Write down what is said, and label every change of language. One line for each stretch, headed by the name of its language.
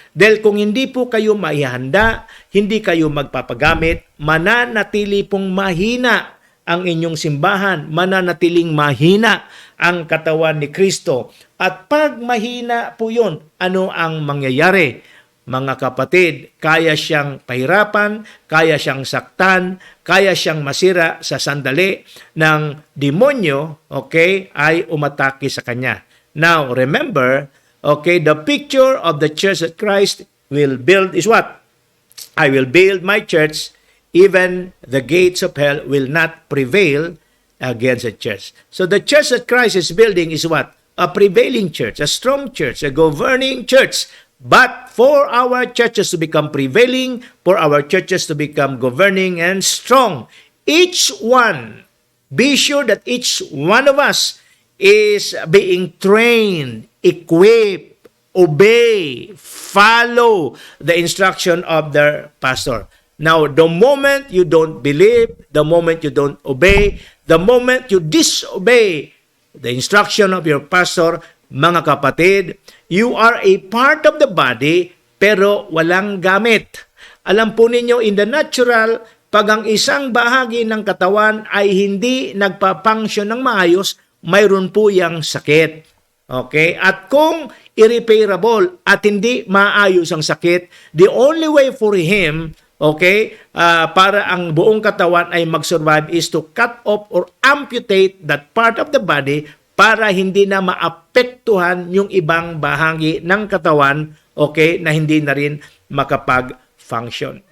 Filipino: Dahil kung hindi po kayo maihanda, hindi kayo magpapagamit, mananatili pong mahina ang inyong simbahan, mananatiling mahina ang katawan ni Kristo. At pag mahina po yun, ano ang mangyayari? Mga kapatid, kaya siyang pahirapan, kaya siyang saktan, kaya siyang masira sa sandali ng demonyo, okay, ay umatake sa kanya.
English: Now, remember, okay, the picture of the church that Christ will build is what? I will build my church, even the gates of hell will not prevail against the church. So the church that Christ is building is what? A prevailing church, a strong church, a governing church. But for our churches to become prevailing, for our churches to become governing and strong, each one, be sure that each one of us is being trained, equipped, obey, follow the instruction of their pastor. Now, the moment you don't believe, the moment you don't obey, the moment you disobey the instruction of your pastor,
Filipino: mga kapatid,
English: you are a part of the body
Filipino: pero walang gamit. Alam po ninyo,
English: in the natural,
Filipino: pag ang isang bahagi ng katawan ay hindi nagpa-function ng maayos, mayroon po yang sakit. Okay? At kung irreparable at hindi maayos ang sakit,
English: the only way for him,
Filipino: okay, para ang buong katawan ay mag-survive
English: is to cut off or amputate that part of the body
Filipino: para hindi na maapektuhan yung ibang bahagi ng katawan, okay, na hindi na rin makapag-function.